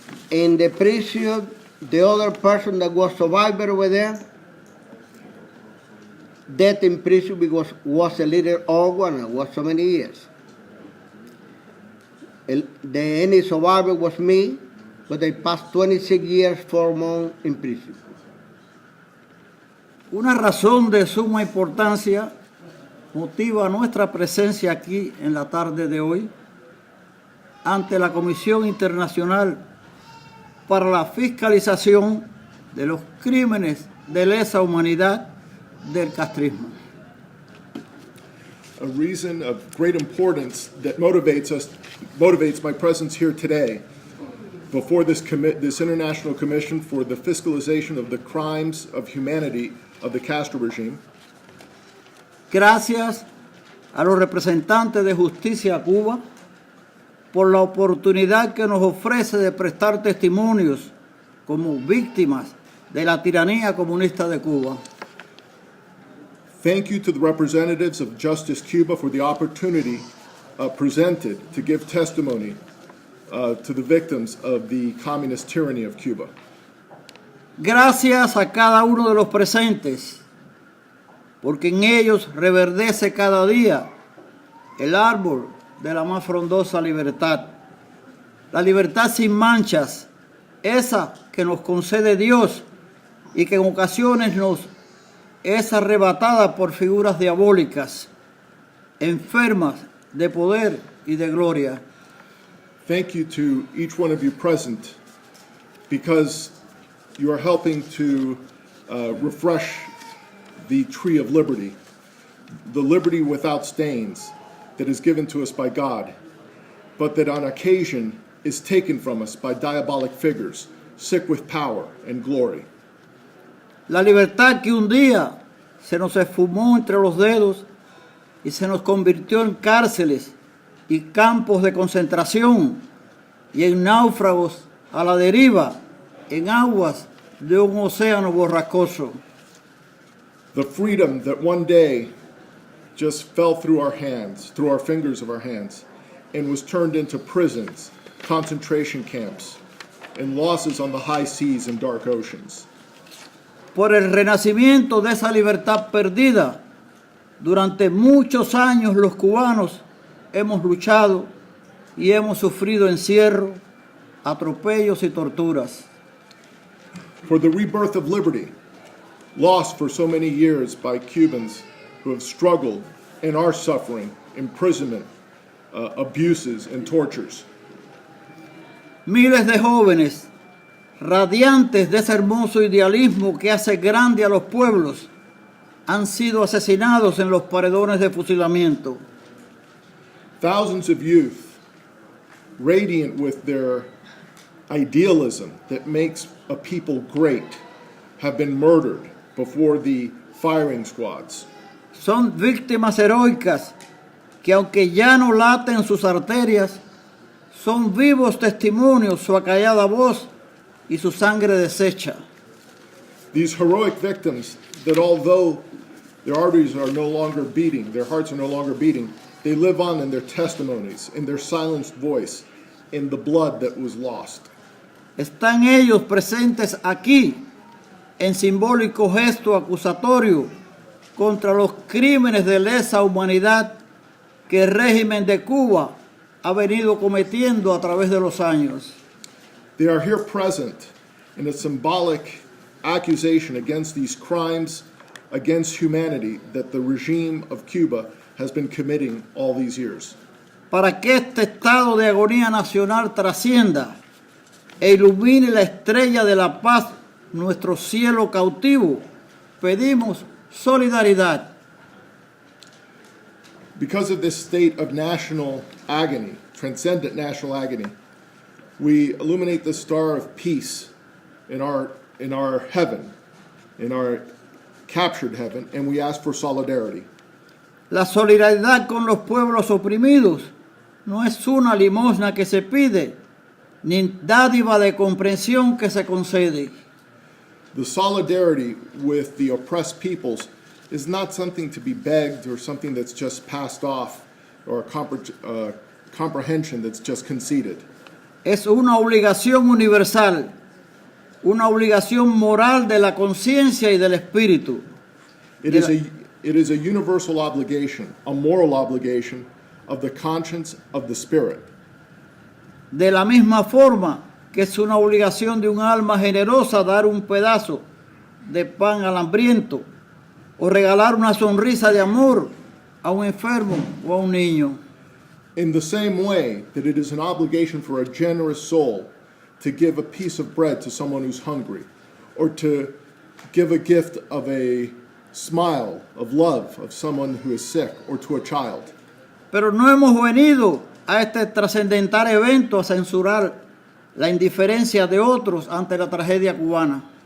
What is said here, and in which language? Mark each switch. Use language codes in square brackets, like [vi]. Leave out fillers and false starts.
[en] In the prison, the other person that was survivor over there, death in prison because was a little old one, and was so many years. The only survivor was me, but I passed 26 years, 4 months in prison. [es] Una razón de suma importancia motiva nuestra presencia aquí en la tarde de hoy ante la Comisión Internacional para la Fiscalización de los Crímenes de Lesa Humanidad del Castrismo. [en] A reason of great importance that motivates my presence here today before this International Commission for the Fiscalization of the Crimes of Humanity of the Castro regime. [es] Gracias a los representantes de JusticiaCuba por la oportunidad que nos ofrece de prestar testimonios como víctimas de la tiranía comunista de Cuba. [en] Thank you to the representatives of JusticeCuba for the opportunity presented to give testimony to the victims of the communist tyranny of Cuba. [es] Gracias a cada uno de los presentes, porque en ellos reverdece cada día el árbol de la más frondosa libertad. La libertad sin manchas, esa que nos concede Dios y que en ocasiones nos es arrebatada por figuras diabólicas, enfermas de poder y de gloria. [en] Thank you to each one of you present, because you are helping to refresh the tree of liberty, the liberty without stains that is given to us by God, but that on occasion is taken from us by diabolic figures, sick with power and glory. [es] La libertad que un día se nos esfumó entre los dedos y se nos convirtió en cárceles y campos de concentración y en náufragos a la deriva en aguas de un océano borrascoso. [en] The freedom that one day just fell through our hands, through our fingers of our hands, and was turned into prisons, concentration camps, and losses on the high seas and dark oceans. [es] Por el renacimiento de esa libertad perdida, durante muchos años los cubanos hemos luchado y hemos sufrido encierro, atropellos y torturas. [en] For the rebirth of liberty, lost for so many years by Cubans who have struggled and are suffering imprisonment, abuses, and tortures. [es] Miles de jóvenes, radiantes de ese hermoso idealismo que hace grande a los pueblos, han sido asesinados en los paredones de fusilamiento. [en] Thousands of youth, radiant with their idealism that makes a people great, have been murdered before the firing squads. [es] Son víctimas heroicas que, aunque ya no laten sus arterias, son vivos testimonios su acallada voz y su sangre deshecha. [en] These heroic victims that although their arteries are no longer beating, their hearts are no longer beating, they live on in their testimonies, in their silenced voice, in the blood that was lost. [es] Están ellos presentes aquí en simbólico gesto acusatorio contra los crímenes de lesa humanidad que el régimen de Cuba ha venido cometiendo a través de los años. [en] They are here present in a symbolic accusation against these crimes against humanity that the regime of Cuba has been committing all these years. [es] Para que este estado de agonía nacional trascienda e ilumine la estrella de la paz, nuestro cielo cautivo, pedimos solidaridad. [en] Because of this state of national agony, transcendent national agony, we illuminate the star of peace in our heaven, in our captured heaven, and we ask for solidarity. [es] La solidaridad con los pueblos oprimidos no es una limosna que se pide, ni dádiva de comprensión que se concede. [en] The solidarity with the oppressed peoples is not something to be begged or something that's just passed off or a comprehension that's just conceded. [es] Es una obligación universal, una obligación moral de la conciencia y del espíritu. [en] It is a universal obligation, a moral obligation of the conscience of the spirit. [es] De la misma forma que es una obligación de un alma generosa dar un pedazo de pan al hambriento o regalar una sonrisa de amor a un enfermo o a un niño. [en] In the same way that it is an obligation for a generous soul to give a piece of bread to someone who's hungry, or to give a gift of a smile, of love, of someone who is sick, or to a child. [es] Pero no hemos venido a este trascendental evento a censurar la indiferencia de otros ante la tragedia cubana.